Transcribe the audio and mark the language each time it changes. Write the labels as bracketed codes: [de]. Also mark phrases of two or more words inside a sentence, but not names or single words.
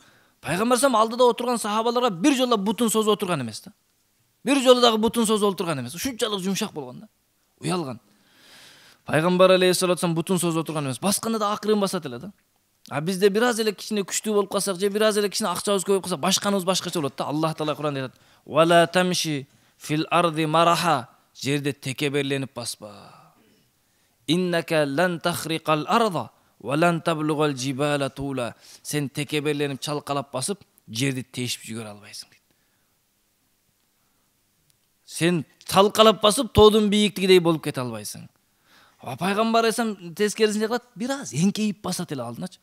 [ky] Пайгамбар салам алдыда отурган сахабаларга бир жолу бутун созуп отурган эмес да. Бир жолу дагы бутун созуп отурган эмес. Ушунчалык жумшак болгон да. Уялган. Пайгамбар [ar] عليه الصلاة والسلام [ky] бутун созуп отурган эмес. Басканда да акырын басат эле да. Бизде бир аз эле кичине күчтүү болуп калсак же бир аз эле кичине акчабыз көбөйүп калса башканыбыз башкача болот да. Аллах таала Кур'анда айтат: [ar] "ولا تمش في الأرض مرحا", [ky] жерде текеберленип баспа. [ar] "إنك لن تخرق الأرض ولن تبلغ الجبال طولا", [ky] сен текеберленип чалкалап басып жерди тешип жүгөрө албайсың дейт. Сен чалкалап басып тоодун бийиктигидей болуп кете албайсың. Пайгамбар алейхисалам тескерисинче кылат, бир аз эңкейип басат эле алдыначы.